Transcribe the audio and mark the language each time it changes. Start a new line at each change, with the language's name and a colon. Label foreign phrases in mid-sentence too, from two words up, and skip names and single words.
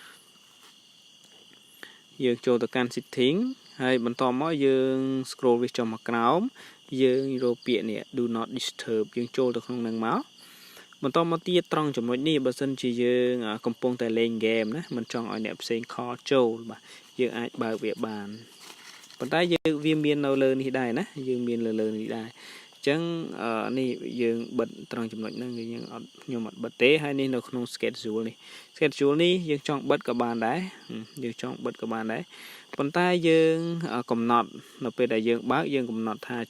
Khmer: យើងចូលទៅកាន់ setting ហើយបន្តមកយើង scroll វាចុះមកក្រោមយើងរកពាក្យនេះ
English: do not disturb
Khmer: យើងចូលទៅក្នុងនឹងមកបន្ត មកទៀតត្រង់ចំណុចនេះបើសិនជាយើងកំពុងតែលេង game ណាមិនចង់ឲ្យអ្នកផ្សេងខលចូលបាទយើងអាចបើកវាបានប៉ុន្តែយើងវាមាននៅលើនេះដែរណាយើងមានលើនេះដែរអញ្ចឹងនេះយើងបិទត្រង់ចំណុចហ្នឹងគឺយើងខ្ញុំអត់បិទទេហើយនេះនៅក្នុង schedule នេះយើងចង់បិទក៏បានដែរប៉ុន្តែយើងកំណត់នៅពេលដែលយើងបើកយើងកំណត់ថា